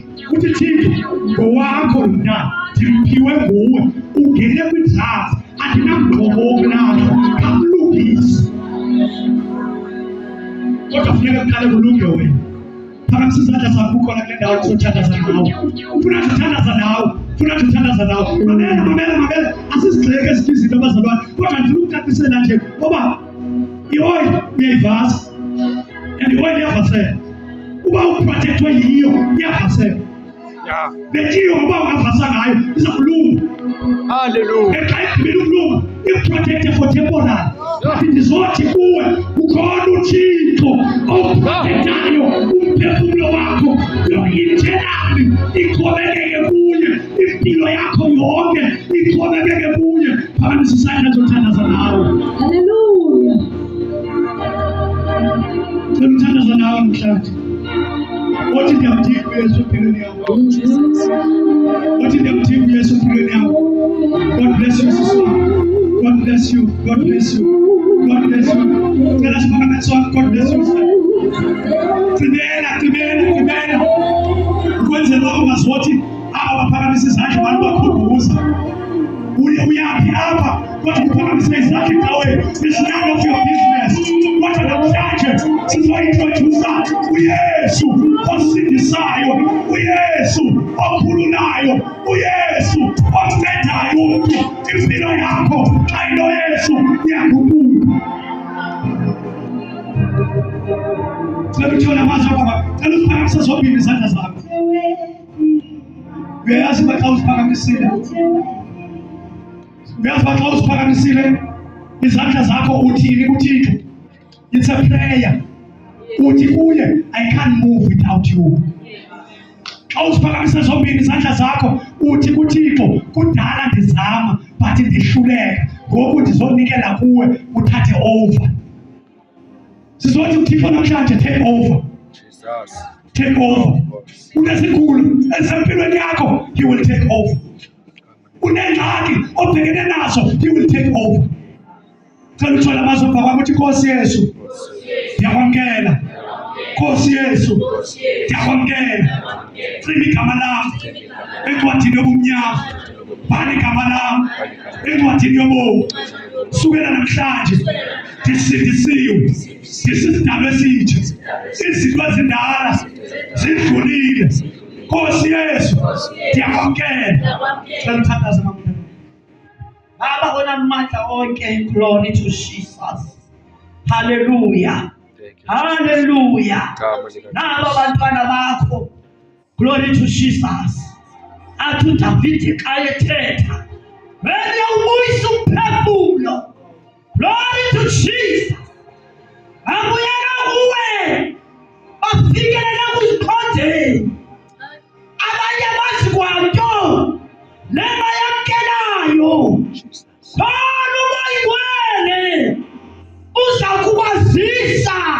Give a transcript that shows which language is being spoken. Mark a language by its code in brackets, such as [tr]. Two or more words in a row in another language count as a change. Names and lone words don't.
[xh] Uthi Thixo, ngowakho lo mntana, ndimphiwe nguwe, ungene kwidlazi, andinamgqo ngokomnakho kamlungisi. Kodwa funeka kuqale kulunge wena. Phakamisa izandla zakho ukhona kule ndawo uzothandaza nawe. Ufuna ukuthandaza nawe. Mamela. Asizigxeke ezinye izinto abazalwane. Kodwa ndifuna ukucacisela nje ngoba i-oil uyayivasa. And i-oil iyavasela. Uba uprotectwe yiyo iyavasela. Bethiyo ngoba ungavasa ngayo iza kulunga. Hallelujah. Xa igqibile ukulunga ikuprotecte [en] for temporary. [xh] But ndizothi kuwe ukhona uThixo okuprotectayo umphefumulo wakho lo-eternally iqhubekeke kuye impilo yakho yonke iqhubekeke kuye. Phakamisa isandla zothandaza nawe. Hallelujah. Ngithandaza nawe namhlanje. Othi ndiyamdinga uYesu empilweni yakho. Othi ndiyamdinga uYesu empilweni yakho. [en] God bless you, sister. God bless you. God bless you. God bless you. Tell us about God bless you, sister. [xh] Gqibela. Ukwenzela ungazothi abaphakamisa izandla abantu bakhumbuza. Uyaphi apha kodwa uphakamisa izandla ecaweni. [en] It's none of your business. [xh] Kodwa namhlanje sizointrodusa uYesu osindisayo, uYesu okhululayo, uYesu oncedayo umntu. Impilo yakho xa inoYesu iyaguquka. Sekuthona amazwi baba, cela uziphakamisa zombili izandla zakho. Uyayazi uba xa uziphakamisile, izandla zakho uthini kuThixo? [en] It's a prayer. [xh] Uthi kuye, [en] I can't move without you. [xh] Xa uziphakamisa zombili izandla zakho uthi kuThixo, kudala ndizama but ndihluleka, ngoku ndizonikela kuwe uthathe over. Sizothi uThixo namhlanje [en] take over. [xh] Take over. Unesikhulu esempilweni yakho, [en] he will take over. [xh] Unengxaki obhekene nazo, [en] he will take over. [xh] Cela uthola amazwi kwakho uthi Nkosi Yesu ndiyakwamkela. Nkosi Yesu ndiyakwamkela. Cima igama lam encwadini yobumnyama, bhala igama lam encwadini yobomi. Sukela namhlanje ndisindisiwe, ndisisidalwa esitsha, izinto ezindala zidlulile. Nkosi Yesu ndiyakwamkela. Cela uthandaze mamela. Baba onamandla onke, [en] glory to Jesus. [xh] Hallelujah. Hallelujah. Naba bantwana bakho, [en] glory to Jesus. [xh] Athi uDavide xa ethetha, wena ubuyisa umphefumulo, [en] glory to Jesus. [xh] Abuyela kuwe bafikelela kwizikhondeni. Abanye bazi kwanto lema yamkelayo, khona umoyingwele uza kubazisa.